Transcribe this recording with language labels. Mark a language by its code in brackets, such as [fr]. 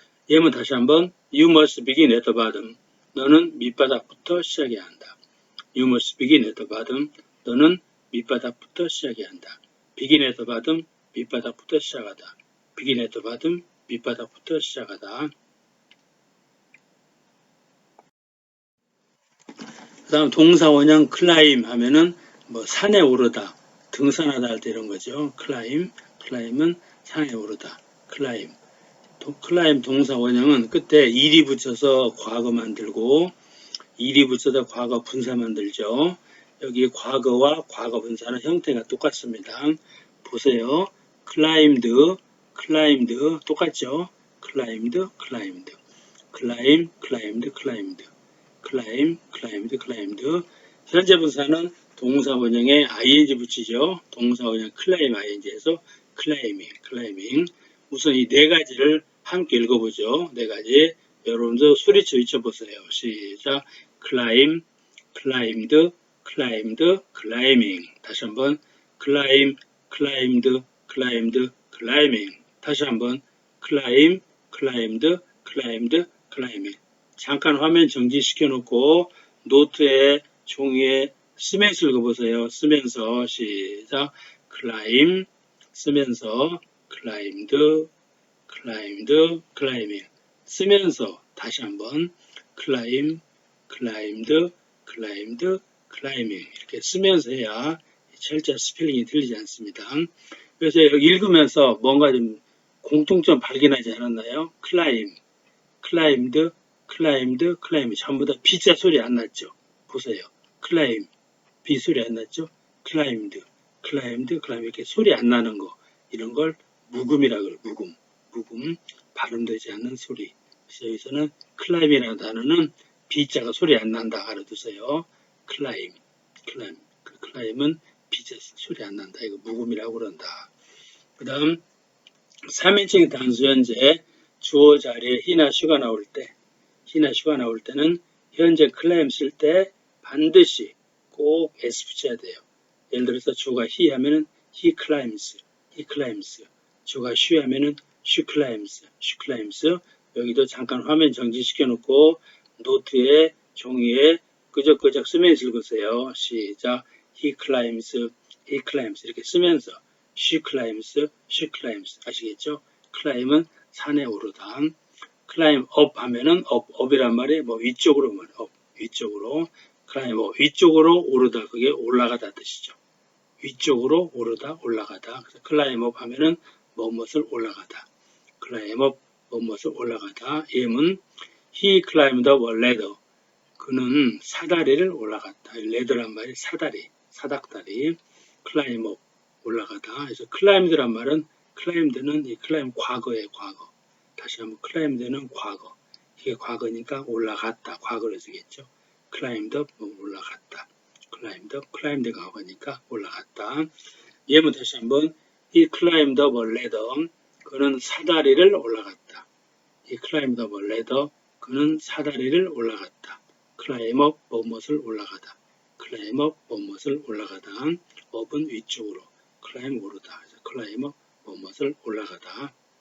[ko] 예문 다시 한번 [en] You must begin at the bottom. [ko] 너는 밑바닥부터 시작해야 한다. [en] You must begin at the bottom. [ko] 너는 밑바닥부터 시작해야 한다. [en] begin at the bottom, [ko] 밑바닥부터 시작하다. [en] begin at the bottom, 밑바닥부터 시작하다. [ko] 그 다음 동사 원형 climb 하면은 뭐 산에 오르다, 등산하다 할 때 이런 거죠. climb, 클라임은 산에 오르다. 클라임. 클라임 동사 원형은 끝에 일이 붙여서 과거 만들고 일이 붙여서 과거 분사 만들죠. 여기 과거와 과거 분사는 형태가 똑같습니다. 보세요. [en] climbed, climbed 똑같죠. climbed, climbed, climb, climbed, climbed, climb, climbed, climbed. [ko] 현재 분사는 동사 원형에 ing 붙이죠. 동사 원형 climb ing에서 climbing, climbing. 우선 이 네 가지를 함께 읽어보죠. 네 가지. 여러분도 소리쳐 외쳐보세요. 시작. [en] climb, climbed, climbed, climbing. [ko] 다시 한번 [en] climb, climbed, climbed, climbing. 다시 한번 climb, climbed, climbed, climbing. [ko] 잠깐 화면 정지시켜 놓고 노트에 종이에 쓰면서 읽어보세요. 쓰면서 시작. [en] climb [ko] 쓰면서 [en] climbed, climbed, climbing. [ko] 쓰면서 다시 한번 [en] climb, climbed, climbed, climbing. [ko] 이렇게 쓰면서 해야 철자 스펠링이 틀리지 않습니다. 그래서 읽으면서 뭔가 좀 공통점 발견하지 않았나요? [en] climb, climbed, climbed, climbed. [ko] 전부 다 B자 소리 안 났죠? 보세요. climb, B 소리 안 났죠? [en] climbed, climbed, climbed. [ko] 이렇게 소리 안 나는 거. 이런 걸 묵음이라고 그래요. 묵음. 묵음. 발음되지 않는 소리. 그래서 여기서는 climb이라는 단어는 B자가 소리 안 난다. 알아두세요. [en] climb, climb. [ko] 그 climb은 B자 소리 안 난다. 이거 묵음이라고 그런다. 그 다음 3인칭 단수 현재 주어 자리에 he나 she가 나올 때 he나 she가 나올 때는 현재 climb 쓸 때 반드시 꼭 S 붙여야 돼요. 예를 들어서 주어가 he 하면은 [en] he climbs, he climbs. [ko] 주어가 she 하면은 [en] she climbs, she climbs. [ko] 여기도 잠깐 화면 정지시켜 놓고 노트에 종이에 끄적끄적 쓰면서 읽으세요. 시작. [en] he climbs, he climbs [ko] 이렇게 쓰면서 [en] she climbs, she climbs [ko] 아시겠죠? climb은 산에 오르다. climb up 하면은 up이란 말이 뭐 위쪽으로 말해. up 위쪽으로. climb up 위쪽으로 오르다 그게 올라가다 뜻이죠. 위쪽으로 오르다 올라가다. 그래서 climb up 하면은 무엇을 올라가다. climb up 무엇을 올라가다. 예문 [en] he climbed up a ladder. [ko] 그는 사다리를 올라갔다. ladder란 말이 사다리, 사닥다리. climb up 올라가다. 그래서 climbed란 말은 climbed는 이 climb 과거의 과거. 다시 한번 climbed는 과거. 이게 과거니까 올라갔다. 과거로 쓰겠죠. climbed up 올라갔다. climbed up, climbed가 과거니까 올라갔다. 예문 다시 한번 [en] he climbed up a ladder. [ko] 그는 사다리를 올라갔다. [en] he climbed up a ladder. [ko] 그는 사다리를 올라갔다. climb up 무엇을 올라가다. climb up 무엇을 올라가다. up은 위쪽으로. climb 오르다. 그래서 climb up 무엇을 올라가다.